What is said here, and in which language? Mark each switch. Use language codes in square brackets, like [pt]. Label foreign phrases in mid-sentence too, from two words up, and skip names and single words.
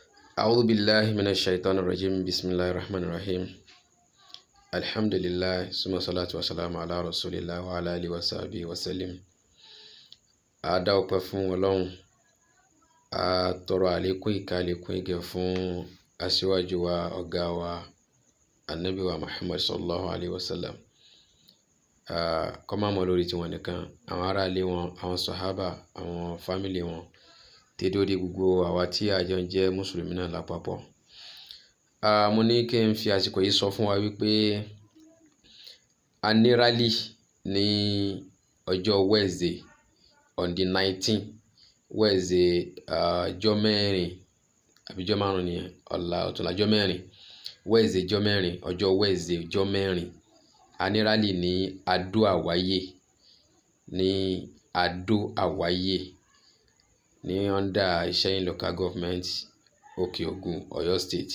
[ar] أعوذ بالله من الشيطان الرجيم بسم الله الرحمن الرحيم الحمد لله ثم الصلاة والسلام على رسول الله وعلى آله وصحبه وسلم. [yo] A dá ọpẹ́ fún Ọlọ́run, a tọrọ àlékún ìkẹ́ àlékún ìgẹ̀ fún aṣíwájú wa ọ̀gá wa Ànábì wa Muhammad [ar] صلى الله عليه وسلم. [yo] Kó má mọ́ lórí tiwọn nìkan, àwọn ará ilé wọn, àwọn sàhábà, àwọn fámìlì wọn, tí dórí gbogbo àwa tí a jọ ń jẹ́ mùsùlùmí náà lápapọ̀. Mo ní kí n fi àsìkò yìí sọ fún wa wípé a ní rally ní ọjọ́ Wednesday [en] on the 19th Wednesday, [yo] ọjọ́ mẹ́rin àbí ọjọ́ márùn-ún ni ọ̀la ọ̀túnla ọjọ́ mẹ́rin Wednesday ọjọ́ mẹ́rin ọjọ́ Wednesday ọjọ́ mẹ́rin a ní rally ní Adó Àwáyé ní under Ìṣẹ́yìn [en] local government [yo] Òkè Ògùn Ọ̀yọ́ state.